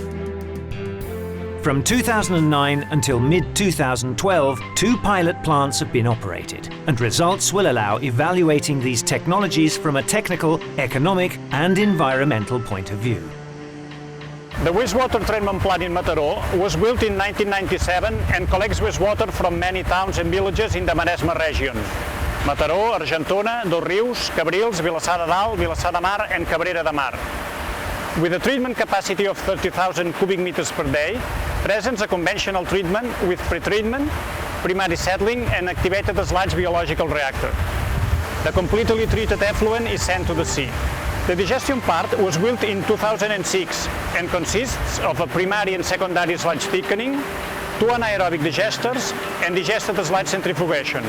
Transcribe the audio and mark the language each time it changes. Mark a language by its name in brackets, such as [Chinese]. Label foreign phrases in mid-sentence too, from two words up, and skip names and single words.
[English] From 2009 until mid-2012, 2 pilot plants have been operated, and results will allow evaluating these technologies from a technical, economic and environmental point of view. The wastewater treatment plant in Mataró was built in 1997 and collects wastewater from many towns and villages in the Maresme region. Mataró, Argentona, Dosrius, Cabrils, Vilassar de Dalt, Vilassar de Mar and Cabrera de Mar. With a treatment capacity of 30,000 cubic meters per day, presents a conventional treatment with pretreatment, primary settling and activated sludge biological reactor. The completely treated effluent is sent to the sea. The digestion part was built in 2006 and consists of a primary and secondary sludge thickening, 2 anaerobic digesters, and digested sludge centrifugation.